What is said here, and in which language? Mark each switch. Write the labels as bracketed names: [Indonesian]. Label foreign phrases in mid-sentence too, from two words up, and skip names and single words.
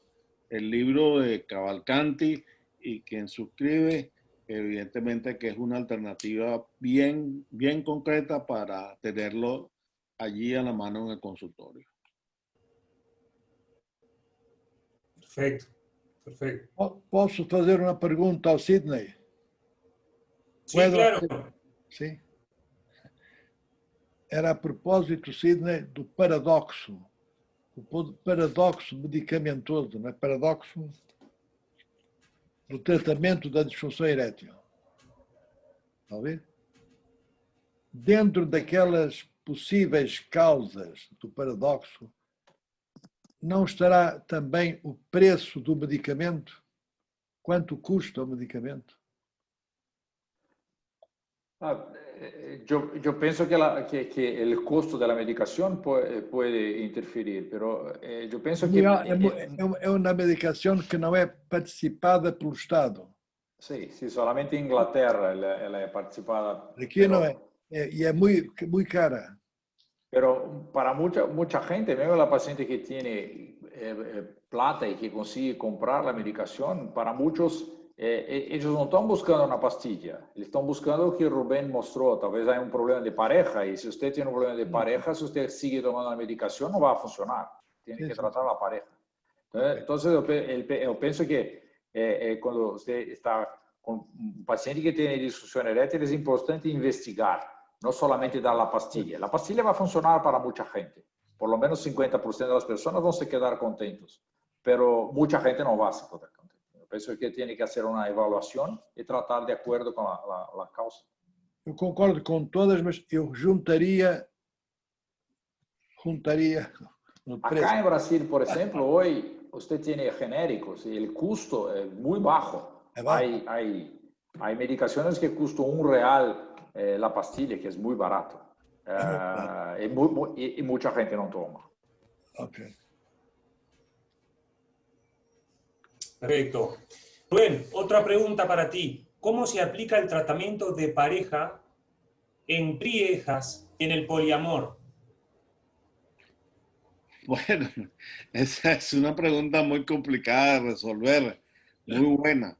[Spanish] El libro de Cavalcanti y quien suscribe, evidentemente que es una alternativa bien, bien concreta para tenerlo allí a la mano en el consultorio. Perfecto, perfecto. [Portuguese] Posso fazer uma pergunta ao Sidney? [Spanish] Sí, claro. [Portuguese] Sim. Era a propósito, Sidney, do paradoxo. O paradoxo medicamentoso, não é? Paradoxo do tratamento da disfunção erétil. Está a ver? Dentro daquelas possíveis causas do paradoxo, não estará também o preço do medicamento? Quanto custa o medicamento? [Spanish] Yo pienso que, que el costo de la medicación puede interferir, pero yo pienso que... [Portuguese] É uma medicação que não é participada pelo Estado. [Spanish] Sí, sí, solamente en Inglaterra [Portuguese] ela é participada. Aqui pero, não é. E é muito cara. Pero para mucha gente, mesmo la paciente que tiene plata y que consigue comprar la medicación, para muchos ellos no están buscando una pastilla, eles están buscando lo que Rubén mostró. Tal vez hay un problema de pareja y si usted tiene un problema de pareja, si usted sigue tomando la medicación no va a funcionar, tiene que tratar la pareja. Entonces yo pienso que cuando usted está con un paciente que tiene disfunción erétil es importante investigar, no solamente dar la pastilla. La pastilla va a funcionar para mucha gente, por lo menos 50% de las personas van a quedar contentos, pero mucha gente no va a quedar contenta. Penso que tem que fazer uma avaliação e tratar de acordo com a causa. Eu concordo com todas, mas eu juntaria no preço. Acá em Brasil, por exemplo, hoje você tem genéricos e o custo é muito baixo. Há medicações que custam R$1 a pastilha, que é muito barato. E muita gente não toma. Ok. [Spanish] Perfecto. Rubén, otra pregunta para ti. ¿Cómo se aplica el tratamiento de pareja en parejas en el poliamor? Bueno, esa es una pregunta muy complicada de resolver, muy buena.